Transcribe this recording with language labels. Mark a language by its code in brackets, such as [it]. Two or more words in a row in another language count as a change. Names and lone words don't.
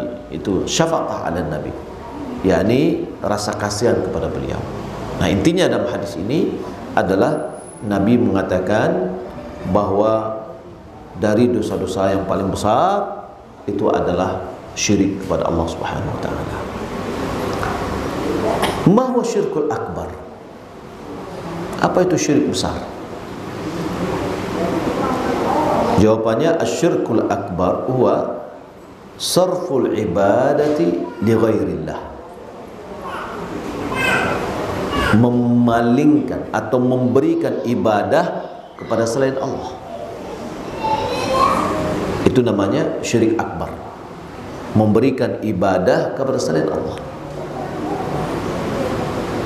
[id] Itu [ar] شفقة على النبي, [id] yakni rasa kasihan kepada beliau. Nah, intinya dalam hadis ini adalah Nabi mengatakan bahwa dari dosa-dosa yang paling besar itu adalah syirik kepada Allah [ar] سبحانه وتعالى. ما هو الشرك الأكبر? [id] Apa itu syirik besar? Jawabannya, [ar] الشرك الأكبر هو صرف العبادة لغير الله. [id] Memalingkan atau memberikan ibadah kepada selain Allah. Itu namanya syirik akbar. Memberikan ibadah kepada selain Allah.